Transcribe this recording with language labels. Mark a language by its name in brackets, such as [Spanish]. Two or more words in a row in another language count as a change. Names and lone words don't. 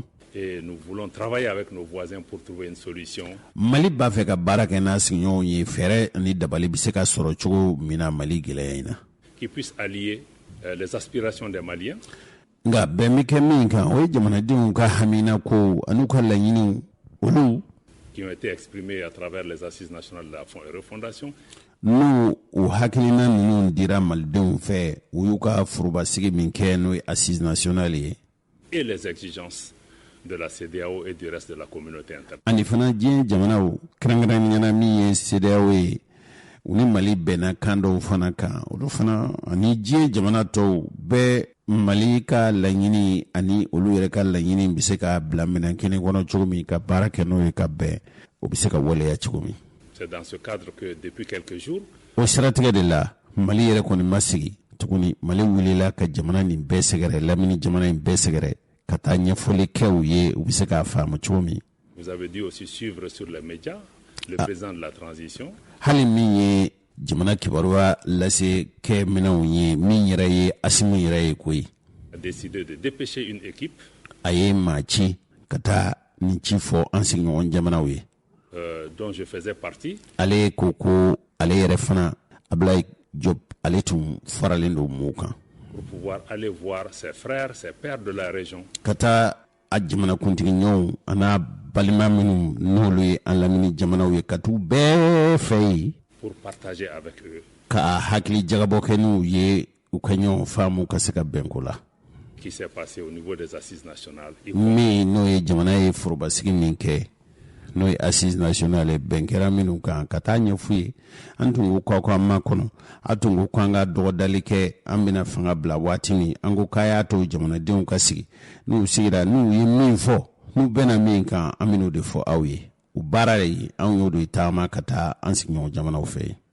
[French] Et nous voulons travailler avec nos voisins pour trouver une solution. [Bambara] Mali b'a fɛ ka baara kɛ n'a sigiɲɔgɔnw ye fɛɛrɛ ni dabali bɛ se ka sɔrɔ cogo min na Mali gɛlɛya in na. [French] Qui puisse allier les aspirations des Maliens. [Bambara] Nga bɛn bɛ kɛ min kan o ye jamanadenw ka hamina ko an'u ka laɲiniw olu [French] qui ont été exprimés à travers les assises nationales de la refondation. [Bambara] N'u o hakilina ninnu dira malidenw fɛ u y'u ka forobasigi min kɛ n'o ye [French] assises nationales [Bambara] ye. [French] Et les exigences de la CEDEAO et du reste de la communauté internationale. [Bambara] Ani fana diɲɛ jamanaw kɛrɛnkɛrɛnnenya min ye CEDEAO ye u ni Mali bɛnna kan dɔw fana kan olu fana ani diɲɛ jamana tɔw bɛɛ Mali ka laɲini ani olu yɛrɛ ka laɲini bɛ se ka bila minɛn kelen kɔnɔ cogo min ka baara kɛ n'o ye ka bɛn o bɛ se ka waleya cogo min. [French] C'est dans ce cadre que depuis quelques jours. [Bambara] O siratigɛ de la Mali yɛrɛ kɔni ma sigi tuguni Mali wulila ka jamana nin bɛɛ sɛgɛrɛ lamini jamana in bɛɛ sɛgɛrɛ ka taa ɲɛfɔli kɛ u ye u bɛ se k'a faamu cogo min. [French] Vous avez dû aussi suivre sur les médias le président de la transition. [Bambara] Hali min ye jamana kibaruya lase kɛ minɛnw ye min yɛrɛ ye Asimu yɛrɛ ye koyi. [French] A décidé de dépêcher une équipe. [Bambara] A ye maa ci ka taa nin ci fɔ an sigiɲɔgɔn jamanaw ye. [French] Dont je faisais partie. [Bambara] Ale ko ale yɛrɛ fana Abdoulaye Diop ale tun faralen don mɔɔw kan. [French] Pour pouvoir aller voir ses frères, ses pères de la région. [Bambara] Ka taa a jamanakuntigi ɲɔgɔnw a n'a balima minnu n'olu ye an lamini jamanaw ye ka t'u bɛɛ fɛ yen. [French] Pour partager avec eux. [Bambara] Ka hakili jagabɔ kɛ n'u ye u ka ɲɔgɔn faamu ka se ka bɛn ko la. [French] Qui s'est passé au niveau des assises nationales. [Bambara] Min n'o ye jamana ye forobasigi min kɛ n'o ye [French] assises nationales [Bambara] bɛn kɛra minnu kan ka taa ɲɛf'u ye an tun ko k'aw ma kɔnɔ a tun ko k'an ka dɔgɔdali kɛ an bɛna fanga bila waati min an ko k'a y'a to jamanadenw ka sigi n'u sigira n'u ye min fɔ n'u bɛna min kan an bɛn'o de fɔ aw ye u baara ye anw y'o de taama ka taa an sigiɲɔgɔn jamanaw fɛ.